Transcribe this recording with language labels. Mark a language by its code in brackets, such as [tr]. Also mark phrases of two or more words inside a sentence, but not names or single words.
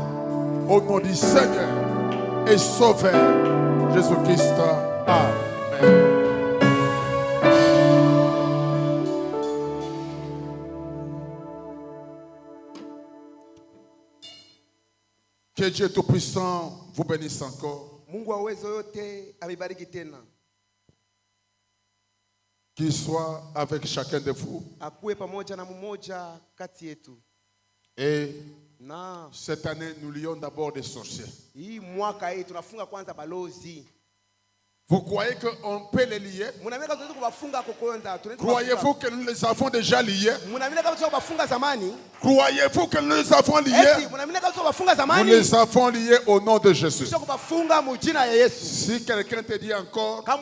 [fr] Au nom du Seigneur et Sauveur Jésus-Christ. Amen. Que Dieu Tout-Puissant vous bénisse encore. [sw] Mungu wa uwezo yote amebariki tena. [fr] Qu'il soit avec chacun de vous. [sw] Akuwe pamoja na mmoja kati yetu. [fr] Et [sw] Na [fr] cette année, nous lions d'abord des sorciers. [sw] hii mwaka hii tunafunga kwanza balozi. [fr] Vous croyez qu'on peut les lier? Croyez-vous que nous les avons déjà liés? Croyez-vous que nous les avons liés? Nous les avons liés au nom de Jésus. Si quelqu'un te dit encore,